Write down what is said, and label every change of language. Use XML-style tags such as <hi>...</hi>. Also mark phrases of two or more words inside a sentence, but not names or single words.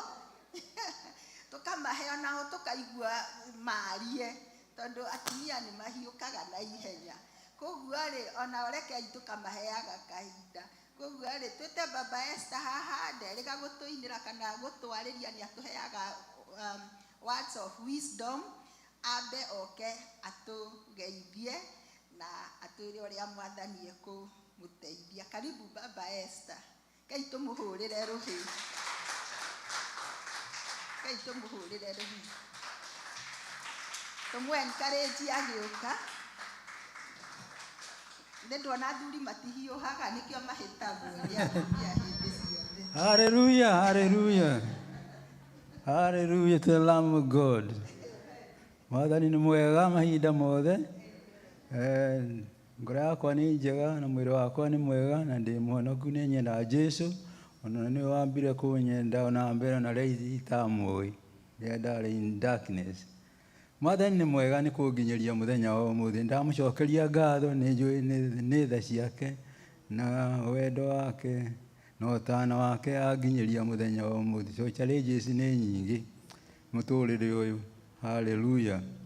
<ki>Tũkamahe onao tũkaigua marie, tondũ atumia nĩ mahiũkaga na ihenya. Koguo rĩ, ona rekei tũkamaheaga kahinda. Koguo rĩ, twĩte Baba Esther haha nderĩga gũtũinĩra kana gũtwarĩria, nĩ atũheaga</ki> <en>words of wisdom,</en> <ki>ambe oke atũgeithie na atwĩre ũrĩa Mwathani ekũmũteithia. Karibu Baba Esther. Kei tũmũhũrĩre rũhĩ. Kei tũmũhũrĩre rũhĩ. Tũmũ-encourage agĩũka. Ndona athuri matihiũhaga nĩkĩo mahĩtagwo nĩ atumia hĩndĩ ciothe.</ki> <en>Hallelujah, hallelujah. Hallelujah to the Lamb of God.</en> <ki>Mwathani nĩ mwega mahinda mothe. Ngoro yakwa nĩ njega na mwĩrĩ wakwa nĩ mwega na ndĩ mũhonoku, nĩ nyenda Jesu. Ona nĩ wambire kũnyenda ona mbere na rĩu itamũĩ rĩrĩa ndarĩ</ki> <en>in darkness.</en> <ki>Mwathani nĩ mwega nĩ kũnginyĩria mũthenya wa ũmũthĩ. Ndamũcokeria ngatho, nĩ njũĩ nĩ tha ciake na wendo wake na ũtaana wake anginyĩria mũthenya wa ũmũthĩ.</ki> <en>So challenges</en> <ki>nĩ nyingĩ mũtũrĩre ũyũ. Hallelujah.</ki>